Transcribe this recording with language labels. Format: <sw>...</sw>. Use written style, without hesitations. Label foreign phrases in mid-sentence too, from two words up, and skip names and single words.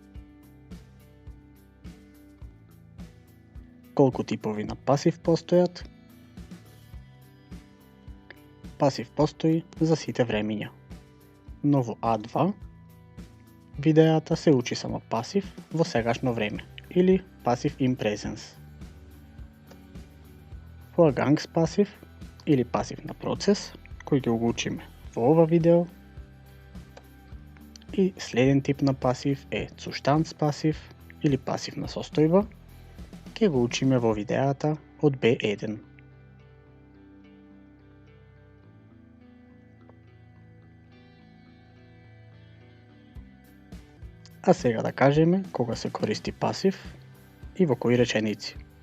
<mk>Колку типови на пасив постојат? Пасив постои за сите времиња. Но во А2 видеата се учи само пасив во сегашно време или пасив</mk> <en>in presence.</en> <mk>Vergangspasiv или пасив на процес, кој ќе го учиме во ова видео. И следен тип на пасив е Zustandspasiv или пасив на состојба. Ќе го учиме во видеата од B1. А сега да кажеме кога се користи пасив и во кои реченици.</mk>